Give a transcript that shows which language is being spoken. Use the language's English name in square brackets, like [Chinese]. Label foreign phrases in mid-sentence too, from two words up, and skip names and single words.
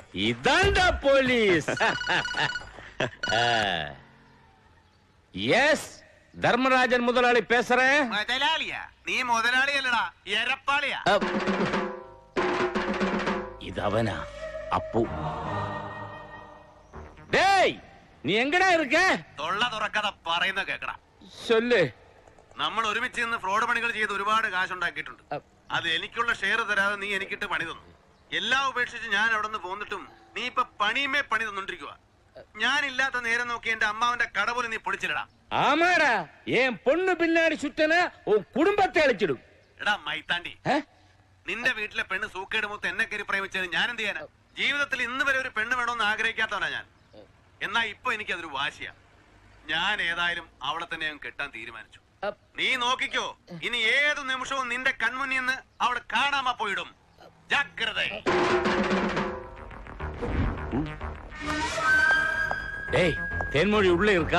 [Tamil] இதான்டா போலீஸ். எஸ், தர்மராஜன் முதலாளி பேசுறேன். முதலாளியா? நீ முதலாளி இல்லடா, எரப்பாளியா? இது அவனா? அப்பு. டேய், நீ எங்கடா இருக்க? [Malayalam] തൊള്ള തുറക്കാതെ പറയുന്ന കേക്കടാ. [Tamil] சொல்லு. [Malayalam] നമ്മൾ ഒരുമിച്ച് നിന്ന് ഫ്രോഡ് പണികൾ ചെയ്ത് ഒരുപാട് കാശ് ഉണ്ടാക്കിയിട്ടുണ്ട്. അത് എനിക്കുള്ള ഷെയർ തരാതെ നീ എനിക്കിട്ട് പണി തന്നു. എല്ലാം ഉപേക്ഷിച്ച് ഞാൻ അവിടെ നിന്ന് പോന്നിട്ടും നീ ഇപ്പൊ പണിയുമേ പണി തന്നോണ്ടിരിക്കുക. ഞാൻ ഇല്ലാത്ത നേരം നോക്കി എന്റെ അമ്മാവന്റെ കട പോലും നീ പൊളിച്ചില്ലടാ. ஆமாடா, என் பொண்ணு பின்னாடி சுத்தன உன் குடும்பத்தை அழிச்சிடும். എടാ മൈത്താണ്ടി, നിന്റെ വീട്ടിലെ പെണ്ണ് സൂക്കേട് മൂത്ത് എന്നെ കയറി പ്രേമിച്ചത് ഞാൻ എന്ത് ചെയ്യാനാ? ജീവിതത്തിൽ ഇന്ന് വരെ ഒരു പെണ്ണ് വേണമെന്ന് ആഗ്രഹിക്കാത്തവനാ ഞാൻ. എന്നാ ഇപ്പൊ എനിക്കതൊരു വാശിയാ. ഞാൻ ഏതായാലും അവളെ തന്നെ ഞാൻ കെട്ടാൻ തീരുമാനിച്ചു. നീ നോക്കിക്കോ, ഇനി ഏതു നിമിഷവും നിന്റെ കൺമുന്നിൽ നിന്ന് അവളെ കാണാമ പോയിടും. ജാഗ്രത. [Tamil] டேய், தேன்மொழி உள்ள இருக்கா?